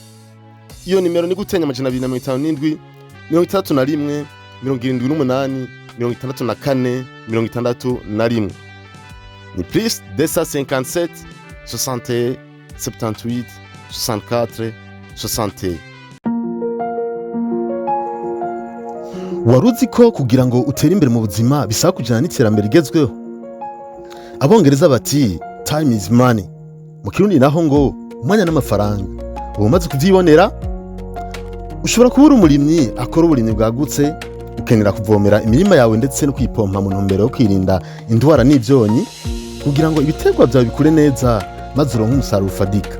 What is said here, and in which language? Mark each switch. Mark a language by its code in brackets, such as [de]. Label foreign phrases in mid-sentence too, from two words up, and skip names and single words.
[rn] Iyo nimero ni gutenya 257 61 78 64 61 ni plus 257 61 78 64 61. Waruzi ko kugira ngo utere imbere mu buzima bisaba kujana n'iterambere rigezweho? Abongereza bati [en] time is money, [rn] mu Kirundi naho ngo umwanya n'amafaranga. Umaze kuvyibonera ushobora kubura umurimyi akora uburimyi bwagutse ukenera kuvomera imirima yawe ndetse no kwipompa mu ntumbero yo kwirinda indwara n'ivyonyi kugira ngo ibiterwa byawe bikure neza maze uronke umusaruro ufadika.